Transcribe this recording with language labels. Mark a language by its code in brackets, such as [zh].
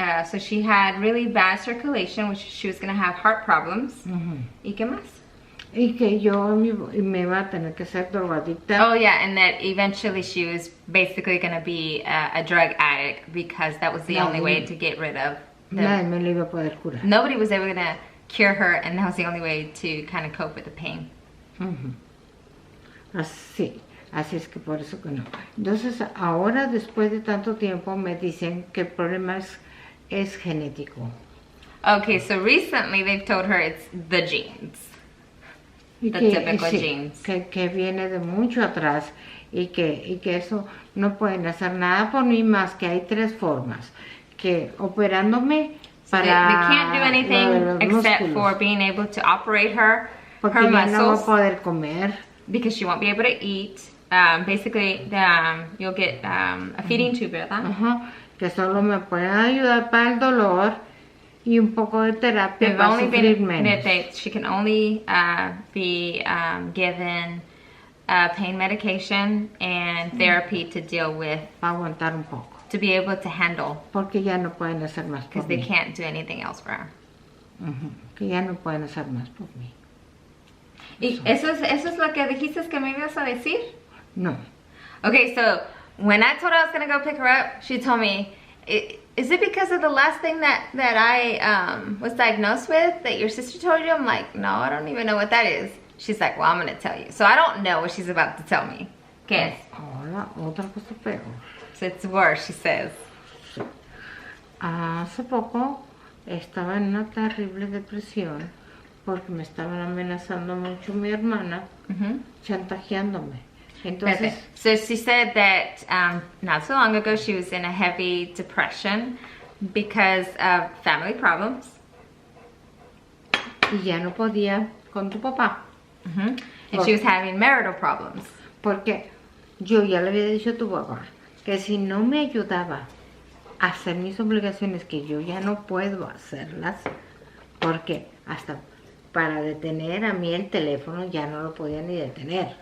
[en] So she had really bad circulation, which she was going to have heart problems. [es] ¿Y qué más? Y que yo me iba a tener que ser drogadicta. [en] Oh yeah, and that eventually she was basically going to be a drug addict because that was the only way to get rid of [es] Nadie me lo iba a poder curar. [en] Nobody was ever going to cure her, and that was the only way to kind of cope with the pain. [es] Así es que por eso que no. Entonces, ahora, después de tanto tiempo, me dicen que el problema es genético. [en] Okay, so recently they've told her it's the genes. The typical genes. [es] Que viene de mucho atrás y que eso no pueden hacer nada por mí más que hay 3 formas. Que operándome para [en] they can't do anything except for being able to operate her muscles, muscles. [es] No va a poder comer. [en] Because she won't be able to eat. Basically, you'll get a feeding tube, ¿verdad? [es] Que solo me pueden ayudar para el dolor y un poco de terapia para sufrir menos. [en] She can only be given pain medication and therapy to deal with. [es] Para aguantar un poco. [en] To be able to handle. [es] Porque ya no pueden hacer más por mí. [en] Because they can't do anything else for her. [es] Que ya no pueden hacer más por mí. ¿Y eso es lo que dijiste que me ibas a decir? No. [en] Okay, so when I told her I was going to go pick her up, she told me, is it because of the last thing that I was diagnosed with that your sister told you? I'm like, no, I don't even know what that is. She's like, well, I'm going to tell you. So I don't know what she's about to tell me. [es] ¿Qué es? Ahora, otra cosa peor. [en] So it's worse, she says. [es] Sí. Hace poco estaba en una terrible depresión porque me estaban amenazando mucho mi hermana, chantajeándome. Entonces, [en] so she said that not so long ago she was in a heavy depression because of family problems. [es] Y ya no podía con tu papá. [en] And she was having marital problems. [es] Porque yo ya le había dicho a tu papá que si no me ayudaba a hacer mis obligaciones, que yo ya no puedo hacerlas, porque hasta para detener a mí el teléfono ya no lo podía ni detener.